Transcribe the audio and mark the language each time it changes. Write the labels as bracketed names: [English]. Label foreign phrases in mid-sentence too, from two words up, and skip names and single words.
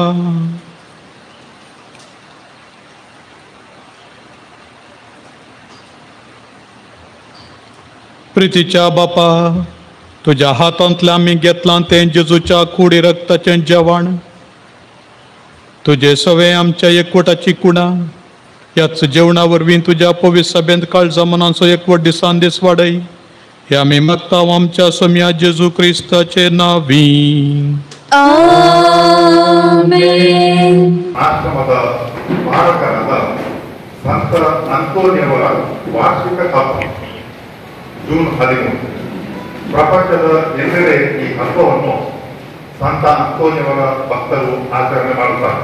[Konkani] प्रितीच्या बापा, तुज्या हातांतल्यान आमी घेतलां तें जेजूच्या कुडी रक्ताचें जेवण. तुजे सवे आमच्या एकवटाची कुणा. ह्याच जेवणा वरवीं तुज्या पवित्र सभेंत काळजा मनाचो एकवट दिसान दीस वाडय. हे आमी मागतांव आमच्या सोम्या जेजू क्रिस्ताचे नांवीं. [Kannada] ಆಮೆನ್. ಆಶ್ರಮದ ಮಾರಕರಾದ ಸಂತ ಅಂತೋನಿಯವರ ವಾರ್ಷಿಕ ಹಬ್ಬ ಜೂನ್ 13. ಪ್ರಪಂಚದ ಎಲ್ಲೆಡೆ ಈ ಹಬ್ಬವನ್ನು ಸಂತ ಅಂತೋನಿಯವರ ಭಕ್ತರು ಆಚರಣೆ ಮಾಡುತ್ತಾರೆ.